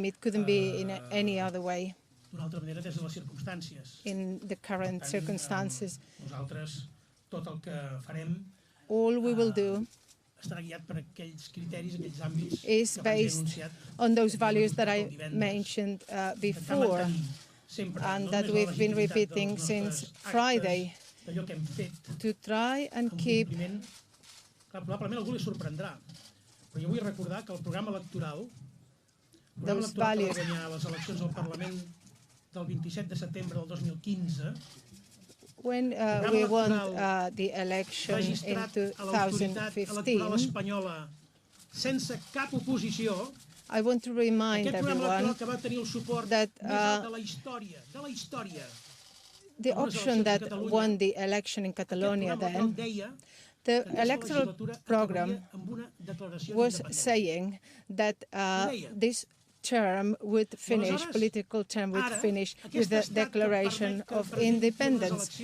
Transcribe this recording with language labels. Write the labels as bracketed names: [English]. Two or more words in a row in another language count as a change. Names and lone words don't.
[English] It couldn't be in any other way. In the current circumstances, all we will do is based on those values that I mentioned before, and that we've been repeating since Friday, to try and keep. [Catalan] Probablement algú li sorprendrà, però jo vull recordar que el programa electoral per guanyar les eleccions al Parlament del 27 de setembre del 2015 [English] When we won the election in 2015, [Catalan] sense cap oposició, [English] I want to remind everyone that the option that won the election in Catalonia then, the electoral program was saying that this term would finish, political term would finish with the declaration of independence.